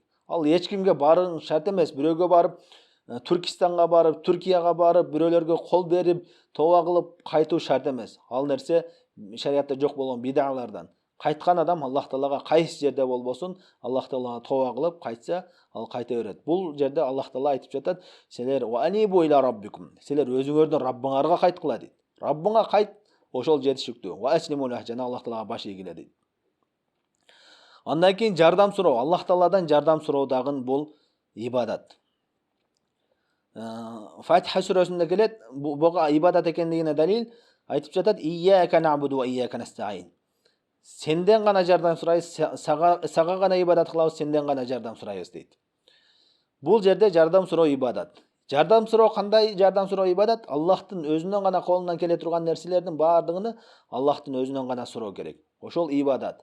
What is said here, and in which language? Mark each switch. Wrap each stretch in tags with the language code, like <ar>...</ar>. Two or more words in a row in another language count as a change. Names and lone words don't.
<ky>Ал эч кимге барың шарт эмес. Бирөөгө барып, Түркистанга барып, Түркияга барып, бирөөлөргө кол берип, тооба кылып кайтуу шарт эмес. Ал нерсе шариатта жок болгон бидалардан. Кайткан адам Аллах Таалага кайсы жерде болбосун, Аллах Таалага тооба кылып кайтса, ал кайта берет. Бул жерде Аллах Таала айтып жатат: "Силер</ky> <ar>وأنيبوا إلى ربكم."</ar> <ky>Силер өзүңөрдүн Раббыңарга кайткыла дейт. Раббыңа кайт, ошол жетишиктүү.</ky> <ar>وأسلموا له,</ar> <ky>жана Аллах Таалага баш ийгиле дейт. Андан кийин жардам суроо, Аллах Тааладан жардам суроо дагы бул ибадат. Фатиха сүрөсүндө келет, буга ибадат экендигине далил айтып жатат:</ky> <ar>"إياك نعبد وإياك نستعين."</ar> <ky>Сенден гана жардам сурайбыз, сага гана ибадат кылабыз, сенден гана жардам сурайбыз дейт. Бул жерде жардам суроо ибадат. Жардам суроо кандай жардам суроо ибадат? Аллахтын өзүнөн гана колунан келе турган нерселердин баардыгын Аллахтын өзүнөн гана суроо керек. Ошол ибадат.</ky>